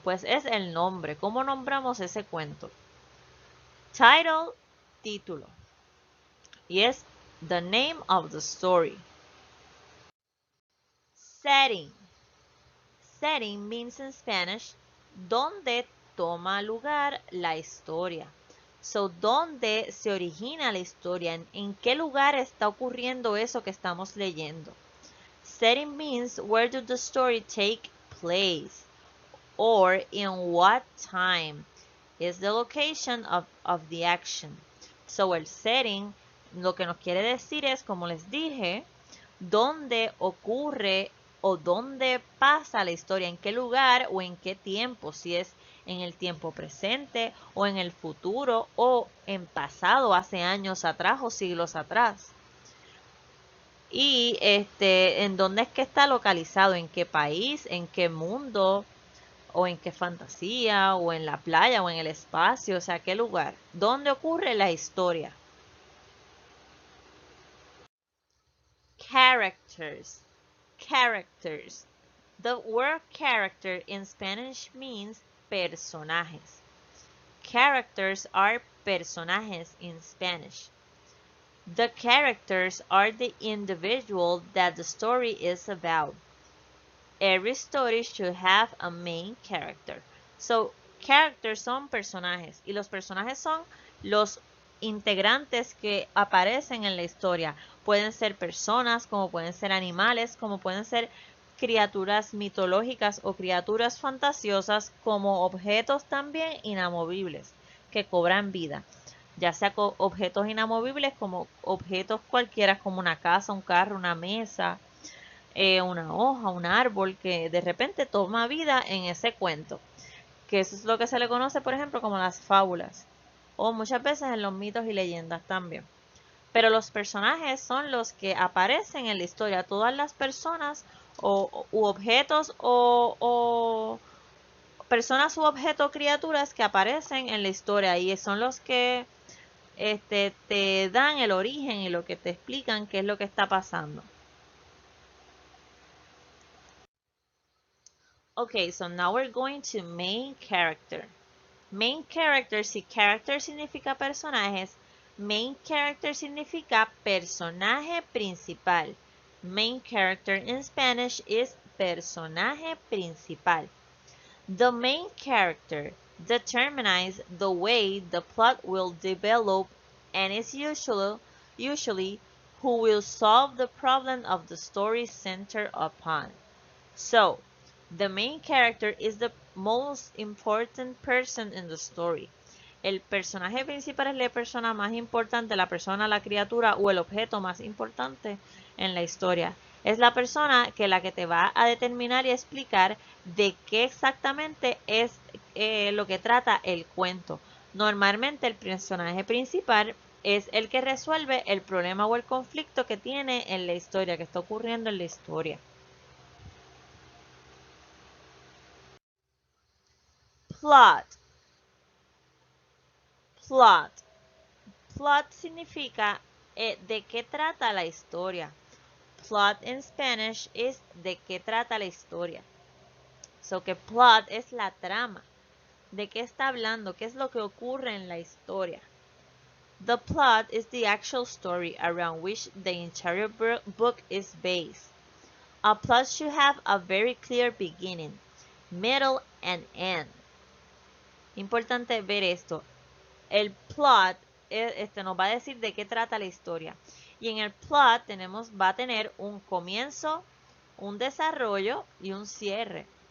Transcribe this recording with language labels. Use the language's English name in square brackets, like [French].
[Spanish] Pues es el nombre. ¿Cómo nombramos ese cuento? [English] Title, título. [Spanish] Y es [English] the name of the story. Setting. Setting means in Spanish, [Spanish] donde toma lugar la historia. So, ¿dónde se origina la historia? ¿En qué lugar está ocurriendo eso que estamos leyendo? [English] Setting means where did the story take place? Or in what time? Is the location of the action. [Spanish] So, el setting lo que nos quiere decir es, como les dije, dónde ocurre o dónde pasa la historia, en qué lugar o en qué tiempo, si es en el tiempo presente o en el futuro o en pasado, hace años atrás o siglos atrás. Y en dónde es que está localizado, en qué país, en qué mundo, o en qué fantasía, o en la playa, o en el espacio, o sea, qué lugar, dónde ocurre la historia. [English] Characters. Characters. The word character in Spanish means personajes. Characters are personajes in Spanish. The characters are the individual that the story is about. Every story should have a main character. [Spanish] So, characters son personajes y los personajes son los integrantes que aparecen en la historia. Pueden ser personas, como pueden ser animales, como pueden ser criaturas mitológicas o criaturas fantasiosas, como objetos también inamovibles que cobran vida. Ya sea objetos inamovibles como objetos cualquiera, como una casa, un carro, una mesa, una hoja, un árbol que de repente toma vida en ese cuento, que eso es lo que se le conoce, por ejemplo, como las fábulas, o muchas veces en los mitos y leyendas también. Pero los personajes son los que aparecen en la historia, todas las personas u objetos o personas u objetos, criaturas que aparecen en la historia y son los que te dan el origen y lo que te explican qué es lo que está pasando. [English] Okay, so now we're going to main character. Main character, [Spanish] si character significa personajes, main character significa personaje principal. [English] Main character in Spanish is personaje principal. The main character determines the way the plot will develop and is usually who will solve the problem of the story centered upon. So, the main character is the most important person in the story. [Spanish] El personaje principal es la persona más importante, la persona, la criatura o el objeto más importante en la historia. Es la persona la que te va a determinar y explicar de qué exactamente es lo que trata el cuento. Normalmente el personaje principal es el que resuelve el problema o el conflicto que tiene en la historia, que está ocurriendo en la historia. [English] Plot. [Spanish] Plot. Plot significa de qué trata la historia. [English] Plot in Spanish [Spanish] es de qué trata la historia. So que plot es la trama. ¿De qué está hablando? ¿Qué es lo que ocurre en la historia? [English] The plot is the actual story around which the entire book is based. A plot should have a very clear beginning, middle, and end. [Spanish] Importante ver esto. El plot nos va a decir de qué trata la historia. Y en el plot va a tener un comienzo, un desarrollo y un cierre.